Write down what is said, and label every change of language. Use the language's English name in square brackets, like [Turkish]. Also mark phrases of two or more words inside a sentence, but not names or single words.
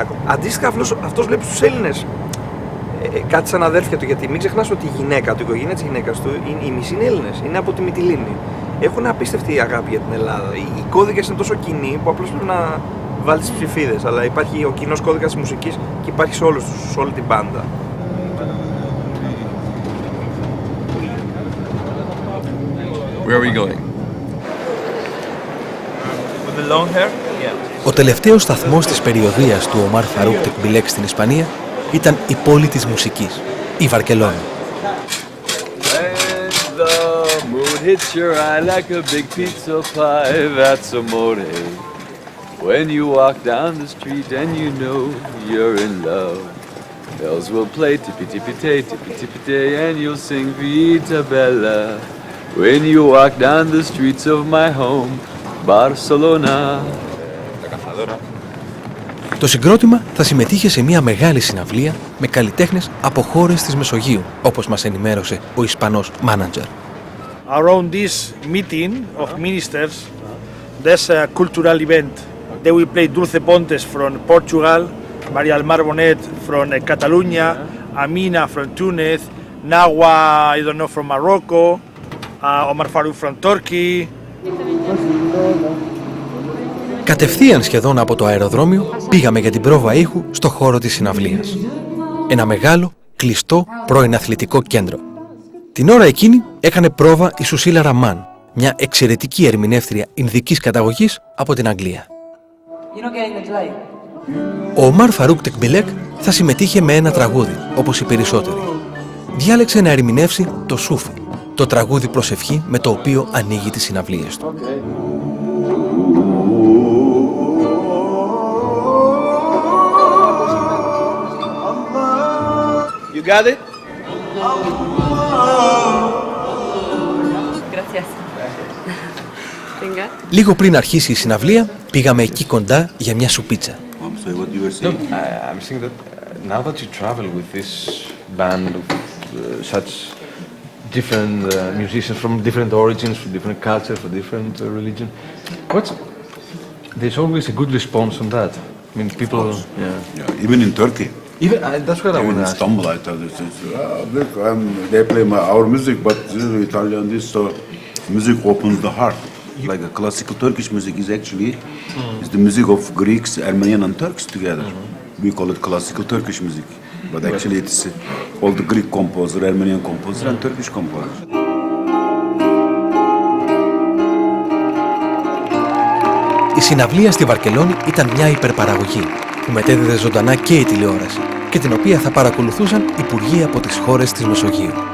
[Greek] Αντίστοιχα αυτός βλέπει στους Έλληνες κάτι σαν αδέρφια του, γιατί μην ξεχνάς ότι η γυναίκα του, η οικογένεια της γυναίκας του, οι μισοί είναι Έλληνες, είναι από τη Μυτιλήνη. Έχουν απίστευτη αγάπη για την Ελλάδα. Οι κώδικες είναι τόσο κοινοί που απλώς πρέπει να βάλει τις ψηφίδες, αλλά υπάρχει ο κοινός κώδικας της μουσικής και υπάρχει σε όλους τους, σε όλη την μπάντα. [English] Where are we going? With the long hair? Yeah. [Greek] Ο τελευταίος σταθμός της περιοδείας του Ομάρ Φαρούκ Tekbilek στην Ισπανία ήταν η πόλη της μουσικής, η Βαρκελόνη. [English] Hits your eye like a big pizza pie, that's amore. When you walk down the street and you know you're in love, bells will play tippy-tippy-tay, tippy-tippy-tay, and you'll sing [Italian] Vita Bella. [English] When you walk down the streets of my home, Barcelona. [Greek] Το συγκρότημα θα συμμετείχε σε μια μεγάλη συναυλία με καλλιτέχνες από χώρες της Μεσογείου, όπως μας ενημέρωσε ο Ισπανός μάνατζερ. [English] Around this meeting of ministers, there's a cultural event. They will play Dulce Pontes from Portugal, Maria del Mar Bonet from Catalonia, Amina from Tunis, Nawa, I don't know, from Morocco, Omar Faruk from Turkey. [Greek] Κατευθείαν σχεδόν από το αεροδρόμιο πήγαμε για την πρόβα ήχου στο χώρο της συναυλίας. Ένα μεγάλο, κλειστό, πρώην αθλητικό κέντρο. Την ώρα εκείνη έκανε πρόβα η Σουσίλα Ραμάν, μια εξαιρετική ερμηνεύτρια ινδικής καταγωγής από την Αγγλία. Ο Ομάρ Φαρούκ Tekbilek θα συμμετείχε με ένα τραγούδι, όπως οι περισσότεροι. Διάλεξε να ερμηνεύσει το Σούφι, το τραγούδι προσευχή με το οποίο ανοίγει τις συναυλίες του. [English] You got it? [Greek] Λίγο πριν αρχίσει η συναυλία, πήγαμε εκεί κοντά για μια σουπίτσα. [English] No, I'm saying that now that you travel with this band of such different musicians from different origins, from different cultures, from different religion, there's always a good response on that. I mean, people, Yeah, even in Turkey. Even that's what I want to ask. Istanbul, I thought look, they play our music, but this is Italian. This music opens the heart. Like a classical Turkish music is actually is the music of Greeks, Armenian, and Turks together. We call it classical Turkish music, but actually it's all the Greek composer, Armenian composer, and Turkish composer. [Greek] Η συναυλία στη Βαρκελόνη ήταν μια υπερπαραγωγή που μετέδιδε ζωντανά και η τηλεόραση και την οποία θα παρακολουθούσαν υπουργοί από τις χώρες της Μεσογείου.